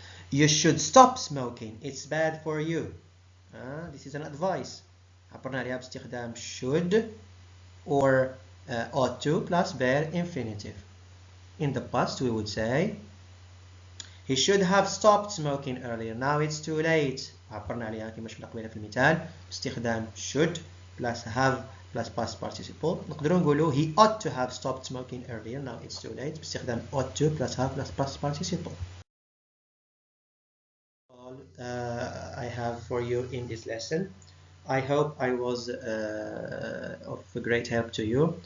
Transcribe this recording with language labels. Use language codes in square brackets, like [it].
[en] You should stop smoking. It's bad for you. This is an advice. [ar] عبرنا عليها باستخدام [en] should or ought to plus bare infinitive. In the past we would say he should have stopped smoking earlier. Now it's too late. [ar] عبرنا عليها كما شفنا قبيله في المثال باستخدام [en] should plus have plus past participle. [ar] نقدروا نقولوا [en] he ought to have stopped smoking earlier. Now it's too late [ar] باستخدام [en] ought to plus have plus past participle. All I have for you in this lesson. I hope I was of great help to you.